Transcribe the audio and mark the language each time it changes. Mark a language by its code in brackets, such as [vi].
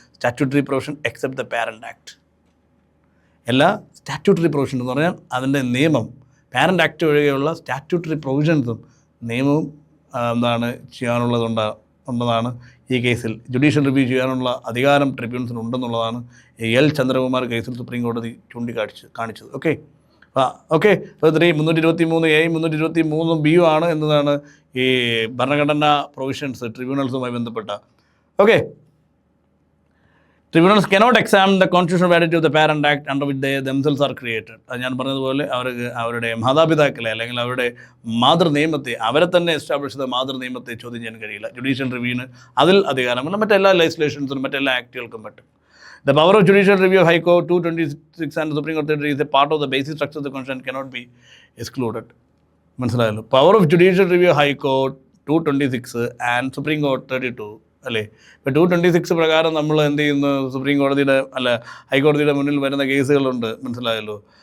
[ml] Statutory provision except the parent act. എല്ലാ statutory provision എന്ന് പറഞ്ഞാൽ അതിൻ്റെ നിയമം, പാരൻ്റ് ആക്ട് ഒഴികെയുള്ള സ്റ്റാറ്റ്യൂട്ടറി പ്രൊവിഷൻസും നിയമവും എന്താണ് ചെയ്യാനുള്ളതുണ്ടെന്നതാണ് ഈ കേസിൽ ജുഡീഷ്യൽ റിവ്യൂ ചെയ്യാനുള്ള അധികാരം ട്രിബ്യൂണൽസിന് ഉണ്ടെന്നുള്ളതാണ് എൽ ചന്ദ്രകുമാർ കേസിൽ സുപ്രീം കോടതി കാണിച്ചത്. ഓക്കെ ഓക്കെ അപ്പോൾ 323A 323B ആണ് എന്നതാണ് ഈ ഭരണഘടനാ പ്രൊവിഷൻസ് ട്രിബ്യൂണൽസുമായി ബന്ധപ്പെട്ട. [en] Okay, Tribunals cannot examine the constitutional validity of the Parent Act under which they themselves are created. [ml] അത് ഞാൻ പറഞ്ഞതുപോലെ അവരുടെ മാതാപിതാക്കളെ അല്ലെങ്കിൽ അവരുടെ മാതൃനിയമത്തെ, അവരെ തന്നെ എസ്റ്റാബ്ലിഷ് ചെയ്ത മാതൃനിയമത്തെ ചോദ്യം ചെയ്യാൻ കഴിയില്ല. ജുഡീഷ്യൽ റിവ്യൂവിന് അതിൽ അധികാരമല്ല, മറ്റെല്ലാ ലെജിസ്ലേഷൻസിനും മറ്റെല്ലാ ആക്ടുകൾക്കും പറ്റും. [en] The power of judicial review of High Court 226 and the Supreme Court 33 is a part of the basic structure of the Constitution and cannot be excluded. [ml] മനസ്സിലായല്ലോ? [en] power of judicial review high court 226 and supreme court 32 [ml] അല്ലേ. ഇപ്പോൾ 226 പ്രകാരം നമ്മൾ എന്ത് ചെയ്യുന്നു? Supreme കോടതിയുടെ ഹൈക്കോടതിയുടെ മുന്നിൽ വരുന്ന കേസുകളുണ്ട്. മനസ്സിലായല്ലോ?